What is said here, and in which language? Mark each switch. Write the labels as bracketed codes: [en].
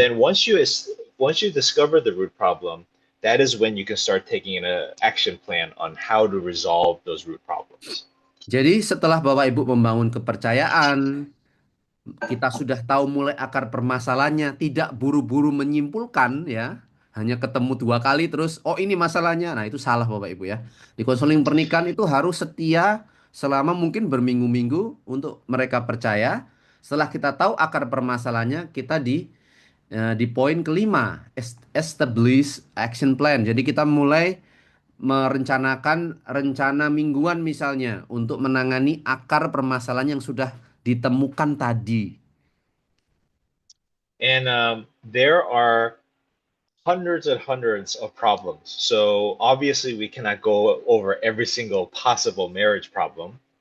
[en] then once you discover the root problem, that is when you can start taking an action plan on how to resolve those root problems. [id] Jadi setelah Bapak Ibu membangun kepercayaan, kita sudah tahu mulai akar permasalahannya, tidak buru-buru menyimpulkan ya. Hanya ketemu dua kali terus, oh ini masalahnya. Nah itu salah Bapak Ibu ya. Di konseling pernikahan itu harus setia selama mungkin berminggu-minggu untuk mereka percaya. Setelah kita tahu akar permasalahannya, kita Di poin kelima, [en] establish action plan. [id] Jadi kita mulai merencanakan rencana mingguan misalnya untuk menangani akar permasalahan yang sudah ditemukan tadi. [en] And there are hundreds and hundreds of problems. So obviously, we cannot go over every single possible marriage problem.